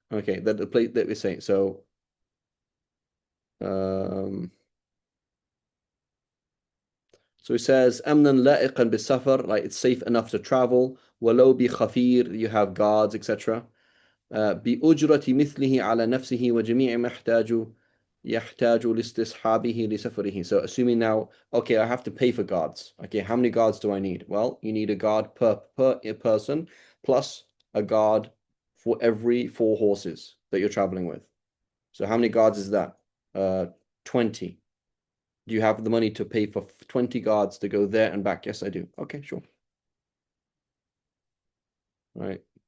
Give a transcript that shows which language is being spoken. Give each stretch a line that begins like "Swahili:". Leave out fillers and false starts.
English: Okay, that the place that we say. So so it says
Arabic: أمنا لائقا بالسفر,
English: like it's safe enough to travel.
Arabic: ولو بخفير,
English: you have guards, etc.
Arabic: بأجرة مثله على نفسه وجميع ما يحتاج لاستصحابه لسفره.
English: So assuming now, okay, I have to pay for guards. Okay, how many guards do I need? Well, you need a guard per person plus a guard for every 4 horses that you're traveling with. So how many guards is that? 20. Do you have the money to pay for 20 guards to go there and back? Yes, I do. Okay, sure. All right.